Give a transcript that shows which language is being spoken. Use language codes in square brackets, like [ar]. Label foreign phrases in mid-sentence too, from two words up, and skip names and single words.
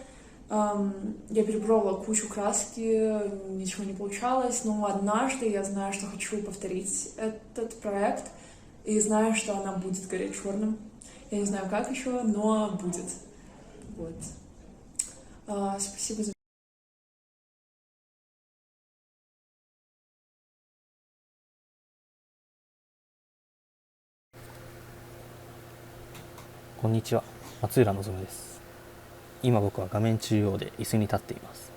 [ru] Я перепробовала кучу краски, ничего не получалось, но однажды я знаю, что хочу повторить этот проект, и знаю, что она будет гореть черным. Я не знаю, как еще, но будет. Вот. Спасибо за... [ja] こんにちは、松浦望です。今僕は画面中央で椅子に立っています。